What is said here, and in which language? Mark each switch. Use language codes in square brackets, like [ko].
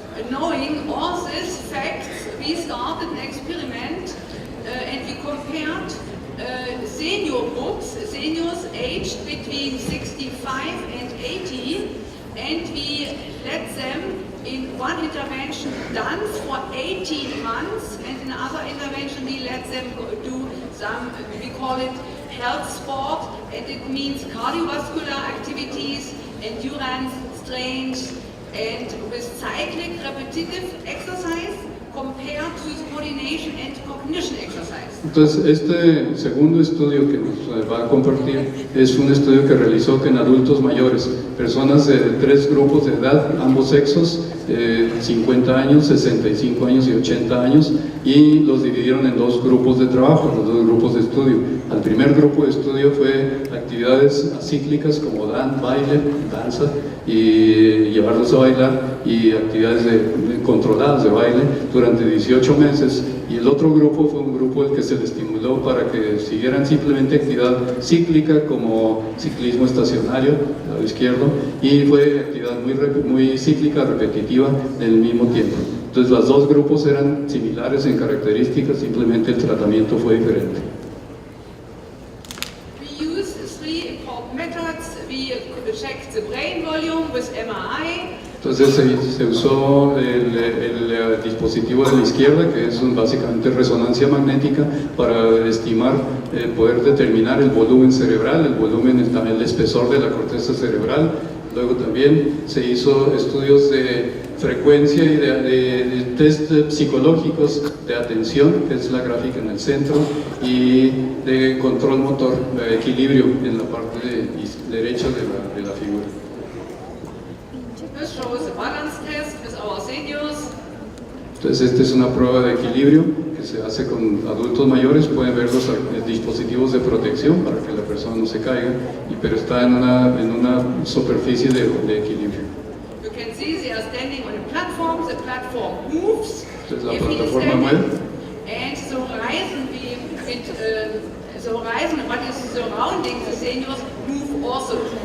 [en] knowing all these facts, we started an experiment and we compared senior groups, seniors aged between 65 and 80, and we let them in one intervention dance for 18 months, and in another intervention we let them do some, we call it health sport, and it means cardiovascular activities, endurance, strength, and with cyclic repetitive exercise compared to the coordination and cognition exercise. [es] Entonces, este segundo estudio que nos va a compartir es un estudio que realizó en adultos mayores, personas de 3 grupos de edad, ambos sexos, 50 años, 65 años y 80 años, y los dividieron en 2 grupos de trabajo, los 2 grupos de estudio. Al primer grupo de estudio fue actividades acíclicas como baile, danza, y llevarlos a bailar, y actividades controladas de baile durante 18 meses, y el otro grupo fue un grupo al que se le estimuló para que siguieran simplemente actividad cíclica como ciclismo estacionario, al lado izquierdo, y fue actividad muy cíclica, repetitiva en el mismo tiempo. Entonces los 2 grupos eran similares en características, simplemente el tratamiento fue diferente. [en] We use 3 important methods. We checked the brain volume with MRI. [es] Entonces se usó el dispositivo de la izquierda, que es básicamente resonancia magnética, para estimar, poder determinar el volumen cerebral, el volumen, el espesor de la corteza cerebral. Luego también se hizo estudios de frecuencia y de test psicológicos de atención, que es la gráfica en el centro, y de control motor, de equilibrio en la parte derecha de la figura. [en] This shows a balance test with our seniors. [es] Entonces esta es una prueba de equilibrio que se hace con adultos mayores. Pueden ver los dispositivos de protección para que la persona no se caiga, pero está en una superficie de equilibrio. [en] You can see they are standing on a platform. The platform moves. [es] Entonces la [en] If he is [es] plataforma [en] standing, [es] mueve. [en] and the horizon, the horizon, what is surrounding the seniors, move also.